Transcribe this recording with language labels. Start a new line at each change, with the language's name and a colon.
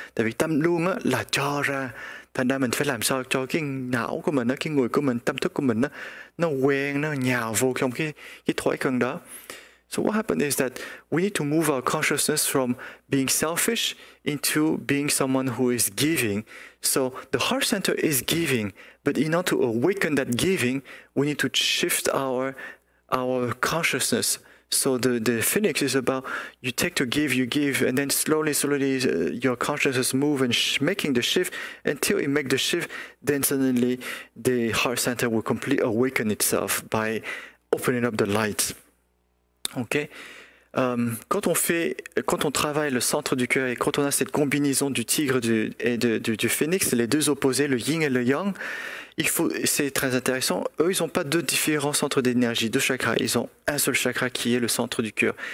Vietnamese: Tại vì tâm luân là cho ra. Thành ra mình phải làm sao cho cái não của mình, cái người của mình, tâm thức của mình nó quen, nó nhào vô trong cái thói quen đó.
English: So what happened is that we need to move our consciousness from being selfish into being someone who is giving. So the heart center is giving, but in order to awaken that giving, we need to shift our consciousness. So the phoenix is about you take to give, you give, and then slowly your consciousness move and making the shift until it make the shift. Then suddenly the heart center will completely awaken itself by opening up the light. Ok.
French: Quand on travaille le centre du cœur et quand on a cette combinaison du tigre et du phénix, les deux opposés, le yin et le yang, c'est très intéressant. Eux, ils n'ont pas deux différents centres d'énergie, deux chakras. Ils ont un seul chakra qui est le centre du cœur.